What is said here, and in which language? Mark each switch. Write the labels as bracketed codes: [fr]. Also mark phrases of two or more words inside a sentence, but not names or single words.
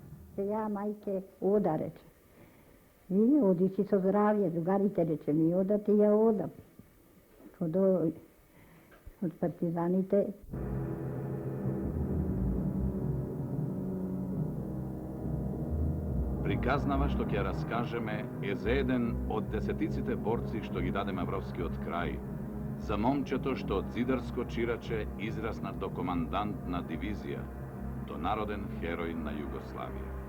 [mk] Ја, мајке, ода, рече. И оди си со здравје, другарите, рече ми, ода ти ја одам. Од партизаните. Приказнава што ќе раскажеме е за еден од десетиците борци што ги даде Мавровскиот крај, за момчето што од зидарско чираче израсна до командант на дивизија, до народен херој на Југославија.